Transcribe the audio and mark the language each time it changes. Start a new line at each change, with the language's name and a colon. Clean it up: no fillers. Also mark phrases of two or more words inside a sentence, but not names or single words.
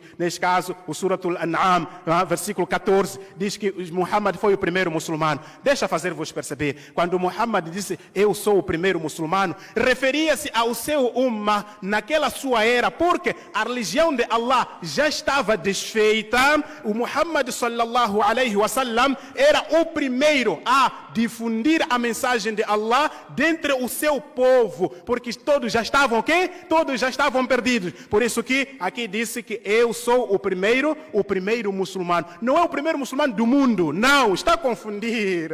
Portuguese: Neste caso, o Suratul An'am, versículo 14, diz que Muhammad foi o primeiro muçulmano. Deixa fazer-vos perceber, quando Muhammad disse, eu sou o primeiro muçulmano, referia-se ao seu ummah naquela sua era, porque a religião de Allah já estava desfeita. O Muhammad
Arabic: صلى الله عليه وسلم
Portuguese: era o primeiro a difundir a mensagem de Allah dentre o seu povo, porque todos já estavam o quê? Todos já estavam perdidos. Por isso que aqui disse que eu sou o primeiro muçulmano. Não é o primeiro muçulmano do mundo, não, está a confundir.